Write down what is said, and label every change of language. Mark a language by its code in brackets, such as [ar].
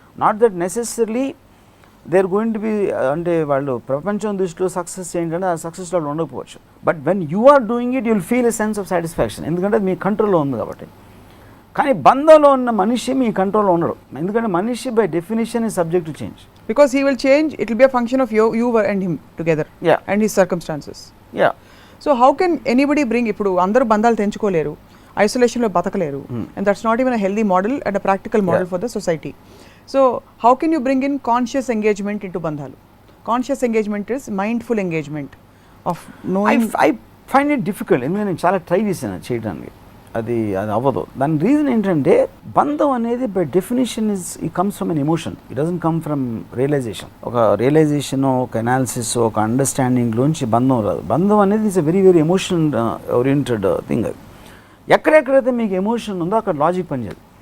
[en] not that necessary they are going to be, [te] అంటే వాళ్ళు ప్రపంచం దృష్టిలో సక్సెస్ ఏంటంటే ఆ సక్సెస్లో వాళ్ళు ఉండకపోవచ్చు. [en] but when you are doing it, you will feel a sense of satisfaction, [te] ఎందుకంటే అది మీ కంట్రోల్లో ఉంది కాబట్టి. కానీ బంధంలో ఉన్న మనిషి మీ కంట్రోల్లో ఉండడు, ఎందుకంటే మనిషి [en] By definition is subject to change. Because he will change, it will be a function of you and him together. Yeah. And his circumstances. Yeah. So how can anybody bring, [te] ఇప్పుడు అందరూ బంధాలు తెంచుకోలేరు, ఐసోలేషన్లో బతకలేరు, [en] and that's not even a healthy model and a practical model for the society. So how can you bring in conscious engagement into బంధాలు? Conscious engagement is mindful engagement of knowing. I find it difficult. [te] ఎందుకంటే నేను చాలా try చేశాను చేయడానికి, అది అవ్వదు. దాని reason ఏంటంటే బంధం అనేది by definition [en] It comes from an emotion, it doesn't come from realization. [te] ఒక రియలైజేషన్, ఒక అనాలిసిస్, ఒక అండర్స్టాండింగ్లోంచి బంధం రాదు. బంధం అనేది [en] Is a very very emotion oriented thing. [te] అది ఎక్కడెక్కడైతే మీకు ఎమోషన్ ఉందో అక్కడ లాజిక్ పనిచేయదు.